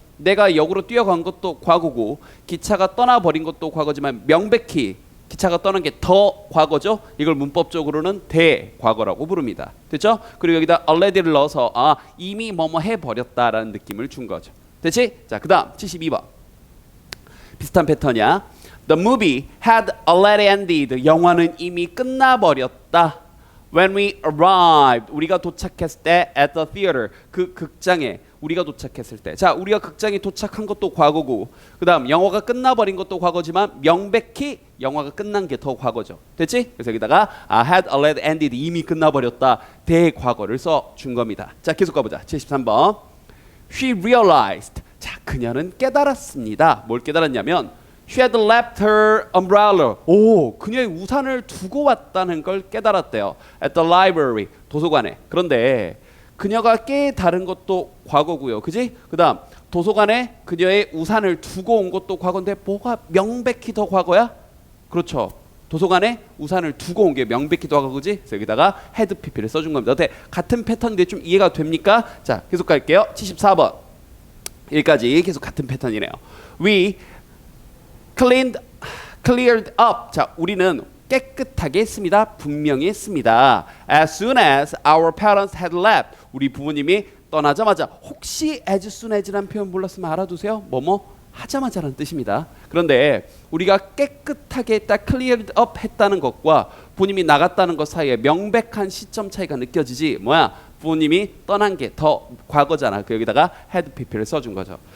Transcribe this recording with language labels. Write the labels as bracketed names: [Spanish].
[Korean] 내가 역으로 뛰어간 것도 과거고 기차가 떠나버린 것도 과거지만 명백히 기차가 떠난 게 더 과거죠. 이걸 문법적으로는 대과거라고 부릅니다. 됐죠? 그리고 여기다 already를 넣어서 이미 뭐뭐 해버렸다라는 느낌을 준 거죠. 됐지? 자, 그 다음 72번. 비슷한 패턴이야. [English] The movie had already ended. [Korean] 영화는 이미 끝나버렸다. [English] When we arrived, [Korean] 우리가 도착했을 때 [English] at the theater, [Korean] 그 극장에 우리가 도착했을 때. 자, 우리가 극장에 도착한 것도 과거고, 그 다음 영화가 끝나버린 것도 과거지만 명백히 영화가 끝난 게 더 과거죠. 됐지? 그래서 여기다가 [English] had already ended, [Korean] 이미 끝나버렸다, 대과거를 써준 겁니다. 자, 계속 가보자. 73번. [English] She realized. [Korean] 자, 그녀는 깨달았습니다. 뭘 깨달았냐면 [English] She had left her umbrella. [Korean] 오, 그녀의 우산을 두고 왔다는 걸 깨달았대요. [English] At the library, [Korean] 도서관에. 그런데 그녀가 깨달은 것도 과거고요. 그지? 그 다음 도서관에 그녀의 우산을 두고 온 것도 과거인데 뭐가 명백히 더 과거야? 그렇죠. 도서관에 우산을 두고 온 게 명백히 더 과거지? 그래서 여기다가 had pp를 써준 겁니다. 어때? 같은 패턴인데 좀 이해가 됩니까? 자, 계속 갈게요. 74번. 여기까지 계속 같은 패턴이네요. [English] We cleared up. [Korean] 자, 우리는 깨끗하게 했습니다. 분명히 했습니다. [English] As soon as our parents had left. [Korean] 우리 부모님이 떠나자마자. 혹시 [English] as soon as [Korean] 라는 표현 몰랐으면 알아두세요. 뭐뭐 하자마자라는 뜻입니다. 그런데 우리가 깨끗하게 했다, [English] cleared up [Korean] 했다는 것과 부모님이 나갔다는 것 사이에 명백한 시점 차이가 느껴지지. 뭐야? 부모님이 떠난 게 더 과거잖아. 그 여기다가 had pp를 써준 거죠.